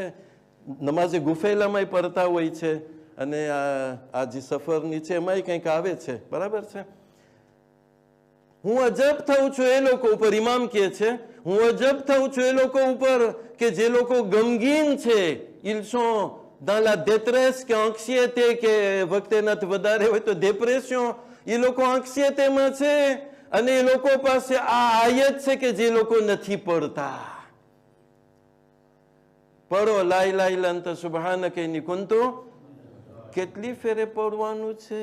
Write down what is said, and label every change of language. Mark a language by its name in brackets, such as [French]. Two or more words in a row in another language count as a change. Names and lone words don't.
[Gujarati] નમાઝે ગુફેલામાં પડતા હોય છે અને આ જે સફર નીચે એમાંય કંઈક આવે છે, બરાબર છે? હું અજબ થઉં છું એ લોકો ઉપર, ઇમામ કહે છે હું અજબ થઉં છું એ લોકો ઉપર કે જે લોકો ગમગીન છે. [French] ils sont dans la détresse [Gujarati] કે anxiété કે વખતે નથી વધારે હોય તો dépression, એ લોકો anxiétéમાં છે અને એ લોકો પાસે આ આયત છે કે જે લોકો નથી પડતા. [Arabic] પડો لا إله إلا أنت سبحانك إني كنت. [Gujarati] કેટલી ફેરે પડવાનું છે?